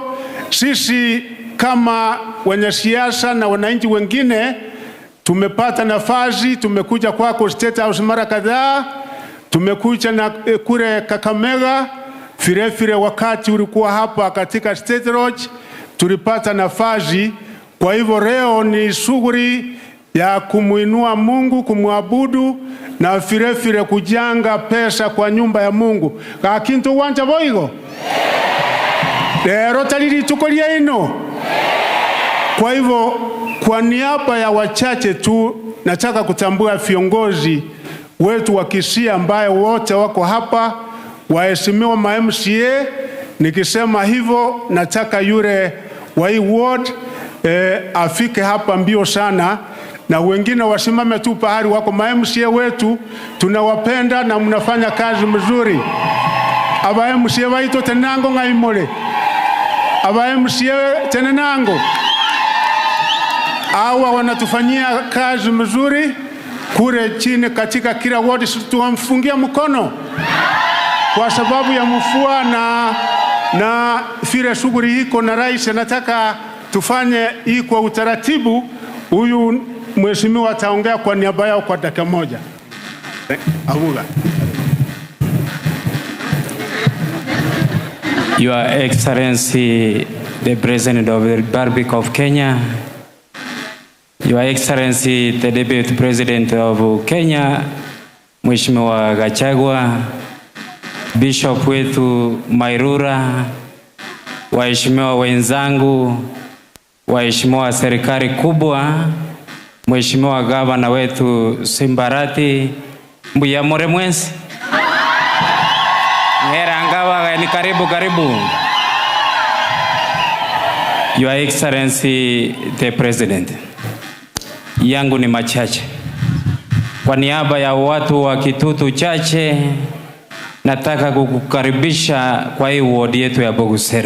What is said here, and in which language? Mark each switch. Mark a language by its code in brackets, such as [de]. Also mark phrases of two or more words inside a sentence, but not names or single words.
[sw] Sisi kama wenye siasa na wananchi wengine tumepata nafasi, tumekuja kwako State House mara kadhaa, tumekuja na kule Kakamega, vile wakati ulikuwa hapa katika State Lodge tulipata nafasi. Kwa hivyo leo ni shughuli ya kumuinua Mungu, kumwabudu na vile kujanga pesa kwa nyumba ya Mungu. [guz] Kakintu wanja boigo lero talili tukolia ino. [sw] Kwa hivyo kwa niaba ya wachache tu nataka kutambua viongozi wetu wa Kisii ambaye wote wako hapa, waheshimiwa ma MCA. Nikisema hivyo nataka yule wa hii ward afike hapa mbio sana, na wengine wasimame tu pahali wako. Ma MCA wetu tunawapenda na mnafanya kazi mzuri. [guz] Aba MCA waito tenango ngaimole. Aba MCA tenango [sw] hawa wanatufanyia kazi mzuri kule chini katika kila ward. Tuwamfungia mkono kwa sababu ya mvua na vile shughuli hiko, na rais nataka tufanye hii kwa utaratibu. Huyu mheshimiwa ataongea kwa niaba yao kwa dakika moja. Abuga. [en] Your Excellency, the President of the Republic of [sw] Kenya, [en] Your Excellency, the Deputy President of Kenya, [sw] Mheshimiwa Gachagua, Bishop wetu Mairura, waheshimiwa wenzangu, waheshimiwa serikali kubwa, Mheshimiwa Gavana wetu Simbarati, [guz] mbuyamore mwensi. Ngera ngawa ni karibu. [en] Your Excellency, the President, [sw] yangu ni machache. Kwa niaba ya watu wa Kitutu Chache, nataka kukukaribisha kwa hii ward yetu ya Bogusero.